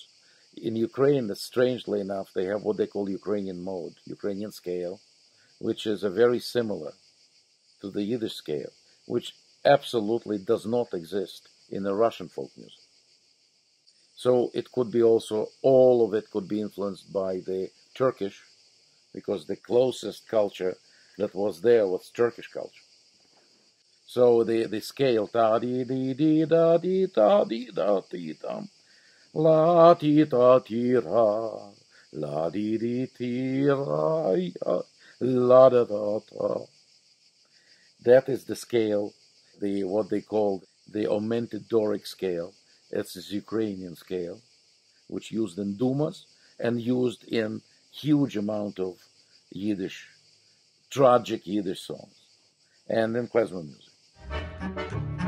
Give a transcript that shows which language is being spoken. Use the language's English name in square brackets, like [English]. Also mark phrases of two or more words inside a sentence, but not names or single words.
[English] In Ukraine, strangely enough, they have what they call Ukrainian mode, Ukrainian scale, which is a very similar to the Yiddish scale, which absolutely does not exist in the Russian folk music. So it could be also, all of it could be influenced by the Turkish, because the closest culture that was there was Turkish culture. So the scale, ta di di di da di da di da di dam, la ti ta ti ra, la di di ti ra ya, la da da ta. That is the scale, what they call the augmented Doric scale. It's this Ukrainian scale, which used in Dumas and used in huge amount of Yiddish, tragic Yiddish songs, and in klezmer music.